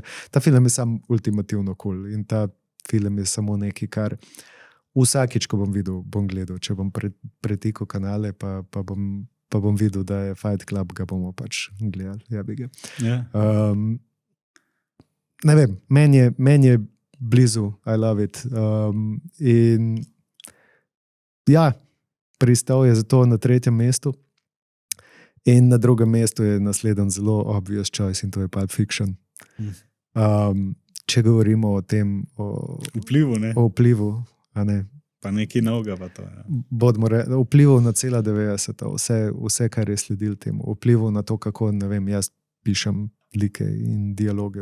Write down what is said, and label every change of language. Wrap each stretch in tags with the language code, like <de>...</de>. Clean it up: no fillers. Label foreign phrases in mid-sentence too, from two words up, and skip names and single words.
<sl>Ta film je sam ultimativno cool in ta film je samo nekaj, kar vsakič, ko bom videl, bom gledal. Če bom pretikal kanale, pa bom videl, da je Fight Club, ga bomo pač gledali. Ja bi ga.</sl> <en>Yeah.</en> <sl>Ne vem, meni je blizu,</sl> <en>I love it.</en> <sl>In ja, pristal je zato na 3. mestu in na 2. mestu je naslednji zelo</sl> <en>obvious choice</en> <sl>in to je Pulp Fiction. Če govorimo o tem, o vplivu, a ne, pa nekaj novega pa to. Ja. Vplival na cela 90. Vse, kar je sledil temu. Vplival na to, kako, ne vem, jaz pišem like in dialoge.</sl>